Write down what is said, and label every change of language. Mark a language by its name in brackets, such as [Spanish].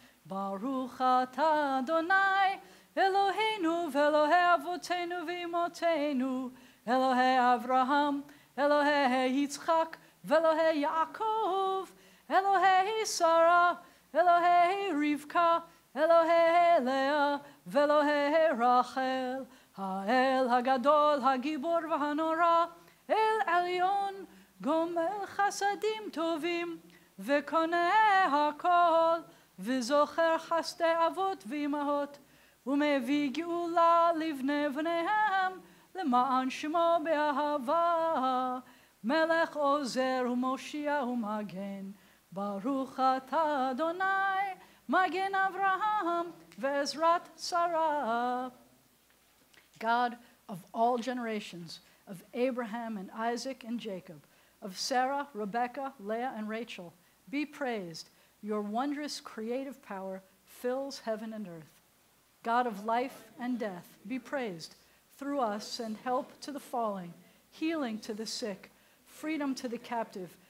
[Hebrew] Baruch atah Adonai Eloheinu ve'Elohei avotenu v'imotenu, Elohei Avraham, Elohei Yitzchak, ve'Elohei Yaakov, Elohei Sarah, Elohei Rivka, Elohei Leah, ve'Elohei Rachel, Ha'el Hagadol, Hagibor v'Hanora, El Elyon, Gomel Chasadim Tovim, ve'Koneh HaKol, ve'Zocher Chasdei Avot v'Imahot, ומביא גאולה לבני בניהם, למען שמו באהבה. מלך עוזר ומושיע ומגן, ברוך אתה אדוני, מגן אברהם ועזרת שרה. [English] God of all generations, of Abraham and Isaac and Jacob, of Sarah, Rebekah, Leah, and Rachel, be praised. Your wondrous creative power fills heaven and earth. God of life and death, be praised. Through us send help to the falling, healing to the sick, freedom to the captive.